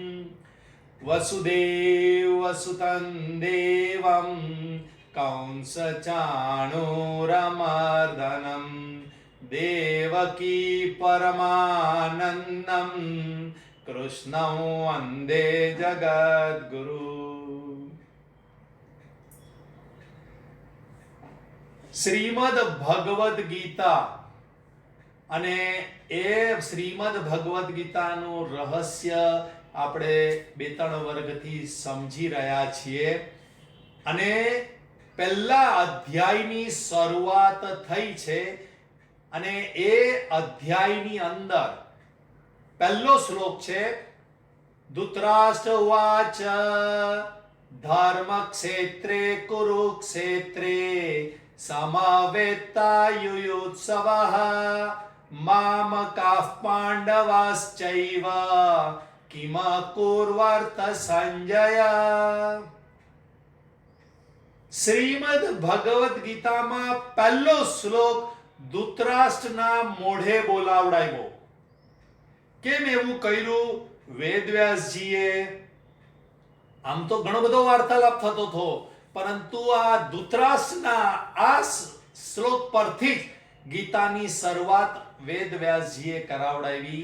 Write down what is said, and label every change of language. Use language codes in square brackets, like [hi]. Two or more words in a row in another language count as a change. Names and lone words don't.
[sa] वसुदेव वसुतं देवं कंसचाणूरमर्दनं देवकी परमानन्दं कृष्णं वन्दे जगद्गुरु। [gu] શ્રીમદ ભગવદ ગીતા અને એ શ્રીમદ ભગવદ ગીતાનું રહસ્ય આપણે બે ત્રણ વર્ગથી સમજી રહ્યા છીએ અને પહેલા અધ્યાયની શરૂઆત થઈ છે અને એ અધ્યાયની અંદર પહેલો શ્લોક છે [sa] धृतराष्ट्र उवाच धर्मक्षेत्रे कुरुक्षेत्रे समवेत्तायुयुत्सवः मामकाः पाण्डवाश्चैव किम कुर्वर्त संजय। [gu] શ્રીમદ ભગવદ ગીતામાં પહેલો શ્લોક ધૃતરાષ્ટ્રના મોઢે બોલાવડાવ્યો. કેમ એવું કર્યું? વેદવ્યાસજીએ આમ તો ઘણો બધો વાર્તાલાપ થતો હતો, પરંતુ આ ધૃતરાષ્ટ્રના આ શ્લોક પરથી જ ગીતાની શરૂઆત વેદવ્યાસજીએ કરાવડાવી.